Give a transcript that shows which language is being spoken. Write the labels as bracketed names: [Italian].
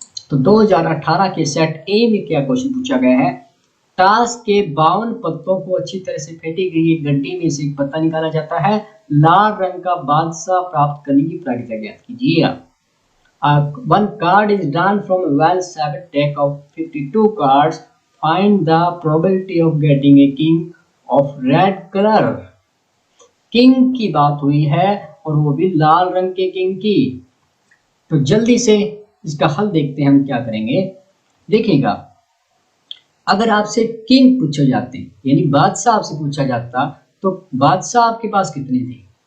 [Hindi] तो 2018 के सेट ए में क्या क्वेश्चन पूछा गया है? टास्क के 52 पत्तों को अच्छी तरह से फेंटी गई गड्डी में से एक पत्ता निकाला जाता है। लाल रंग का बादशाह प्राप्त करने की प्रायिकता ज्ञात कीजिए। [English] One card is drawn from a well-shaped deck of 52 cards. Find the probability of getting a king of red color. [Hindi] King की बात हुई है और वो भी लाल रंग के किंग की। तो जल्दी से इसका हल देखते हैं हम क्या करेंगे। देखिएगा, अगर आपसे किंग पूछे जाते यानी बादशाह आपसे पूछा जाता तो बादशाह आपके पास कितने थे?